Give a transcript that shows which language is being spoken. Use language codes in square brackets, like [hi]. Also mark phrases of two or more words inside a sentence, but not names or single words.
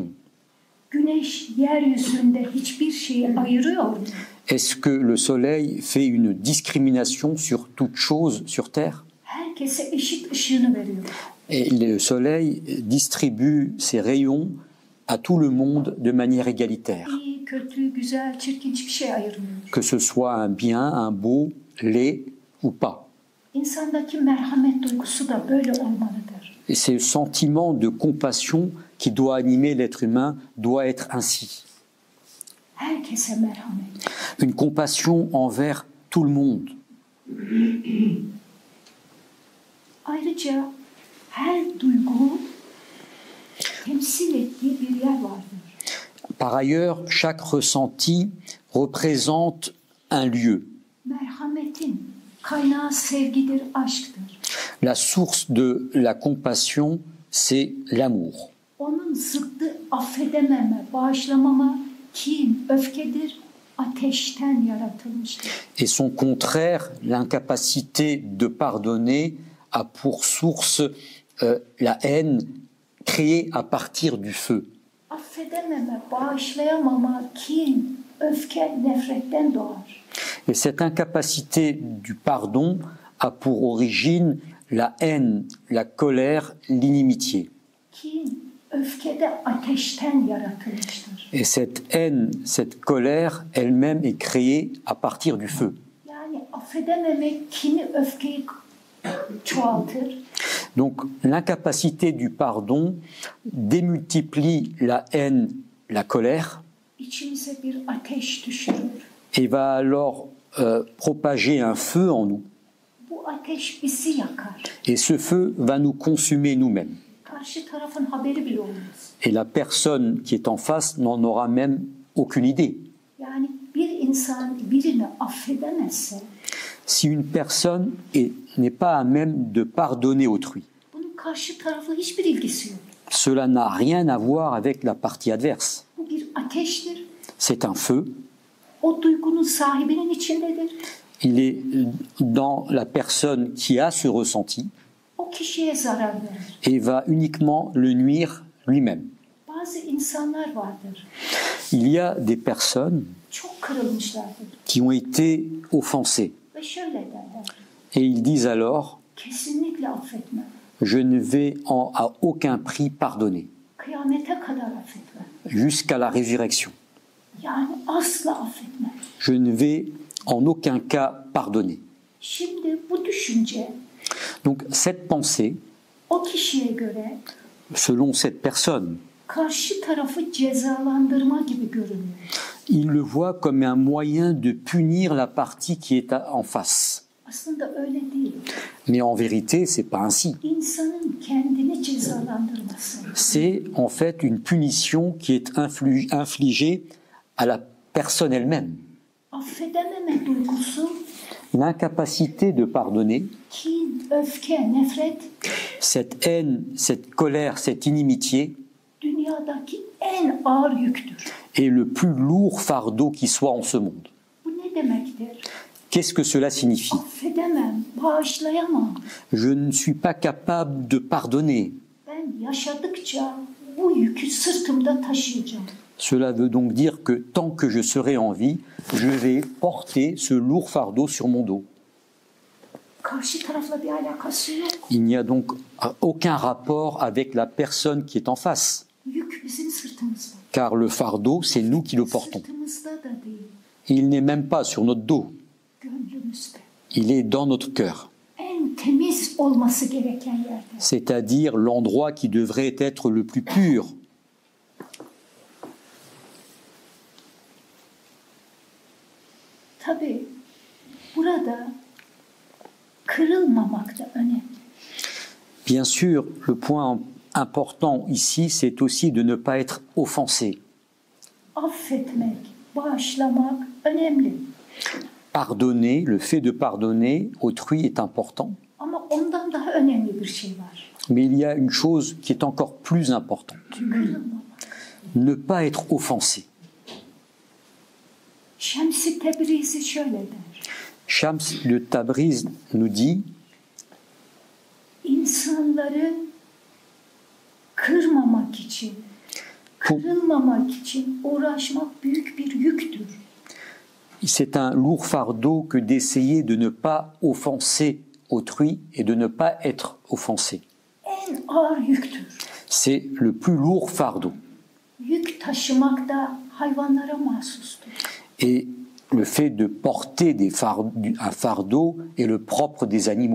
[tr] Güneş yeryüzünde hiçbir şeyi ayırıyor mu? [fr] Est-ce que le soleil fait une discrimination sur toute chose sur Terre? [tr] Herkese eşit ışığını veriyor. [fr] Et le soleil distribue ses rayons à tout le monde de manière égalitaire. [tr] İyi, kötü, güzel, çirkin hiçbir şey ayırmıyor. [fr] Que ce soit un bien, un beau, laid ou pas. [tr] İnsandaki merhamet duygusu da böyle olmalıdır. [fr] Et ce sentiment de compassion qui doit animer l'être humain doit être ainsi. [tr] Herkese merhamet. [fr] Une compassion envers tout le monde. [tr] Ayrıca her duygu temsil ettiği bir yer vardır. [fr] Par ailleurs, chaque ressenti représente un lieu. [tr] Merhametin kaynağı sevgidir, aşktır. [fr] La source de la compassion, c'est l'amour. [tr] Onun zıddı affedememe, bağışlamama, kin, öfkedir, ateşten yaratılmıştır. [fr] Et son contraire, l'incapacité de pardonner, a pour source la haine créée à partir du feu. [tr] Affedememe, bağışlayamama, kin, öfke, nefretten doğar. [fr] Et cette incapacité du pardon a pour origine la haine, la colère, l'inimitié. [tr] Kin, öfke de ateşten yaratılmıştır. [fr] Et cette haine, cette colère, elle-même est créée à partir du feu. [tr] Yani affedememek kini, öfkeyi çoğaltır. [fr] Donc l'incapacité du pardon démultiplie la haine, la colère, [tr] İçimize bir ateş düşürür. [fr] et va alors propager un feu en nous. [tr] Bu ateş bizi yakar. [fr] Et ce feu va nous consumer nous-mêmes. [tr] Karşı tarafın haberi bile olmaz. [fr] Et la personne qui est en face n'en aura même aucune idée. [tr] Yani bir insan birini affedemezse [fr] Si une personne n'est pas à même de pardonner autrui, [tr] bunun karşı tarafla hiçbir ilgisi yok. [fr] cela n'a rien à voir avec la partie adverse. [tr] Bu bir ateştir. [fr] C'est un feu, [tr] O duygunun sahibinin içindedir. [fr] il est dans la personne qui a ce ressenti [tr] O kişiye zarar verir. [fr] et va uniquement le nuire lui-même. [tr] Bazı insanlar vardır. [fr] Il y a des personnes [tr] Çok kırılmışlardır. [fr] qui ont été offensées [tr] Ve şöyle derler. [fr] et ils disent alors [tr] Kesinlikle affetmem. [fr] je ne vais à aucun prix pardonner [tr] Kıyamete kadar affetmem. [fr] jusqu'à la résurrection. [tr] Yani asla affetmem. [fr] Je ne vais en aucun cas pardonner. [tr] Şimdi bu düşünce [fr] Donc cette pensée, [tr] o kişiye göre [fr] selon cette personne, [tr] karşı tarafı cezalandırma gibi görünüyor. [fr] il le voit comme un moyen de punir la partie qui est en face. [tr] Aslında öyle değil. [fr] Mais en vérité, c'est pas ainsi. [tr] İnsanın kendini cezalandırması. [fr] C'est en fait une punition qui est infligée à la personne elle-même. [tr] Affedememe duygusu, [fr] L'incapacité de pardonner, [tr] kin, öfke, nefret [fr] cette haine, cette colère, cette inimitié [tr] dünyadaki en ağır yüktür. [fr] est le plus lourd fardeau qui soit en ce monde. [tr] Bu ne demektir? [fr] Qu'est-ce que cela signifie? [tr] Affedemem, bağışlayamam. [fr] Je ne suis pas capable de pardonner. [tr] Ben yaşadıkça bu yükü sırtımda taşıyacağım. [fr] Cela veut donc dire que tant que je serai en vie, je vais porter ce lourd fardeau sur mon dos. [tr] Karşı tarafla bir alakası yok. [fr] Il n'y a donc aucun rapport avec la personne qui est en face, [tr] Yük bizim sırtımızda. [fr] car le fardeau, c'est nous qui le portons. [tr] Sırtımızda da değil, [fr] Il n'est même pas sur notre dos, [tr] gönlümüzde. [fr] il est dans notre cœur, [tr] En temiz olması gereken yerde. [fr] c'est-à-dire l'endroit qui devrait être le plus pur. [tr] Tabii burada kırılmamak da önemli. [fr] Bien sûr, le point important ici, c'est aussi de ne pas être offensé. [tr] Affetmek, bağışlamak önemli. [fr] Pardonner, le fait de pardonner autrui est important, [tr] Ama ondan daha önemli bir şey var. [fr] mais il y a une chose qui est encore plus importante, [tr] Kırılmamak. [fr] ne pas être offensé. [tr] Şems-i Tebrizi şöyle der. [fr] Shams de Tabriz nous dit [tr] İnsanları kırmamak için, kırılmamak için uğraşmak büyük bir yüktür. [fr] c'est un lourd fardeau que d'essayer de ne pas offenser autrui et de ne pas être offensé. [tr] En ağır yüktür. [fr] C'est le plus lourd fardeau. [tr] Yük taşımak da hayvanlara mahsustur. [fr] Et le fait de porter un fardeau est le propre des animaux.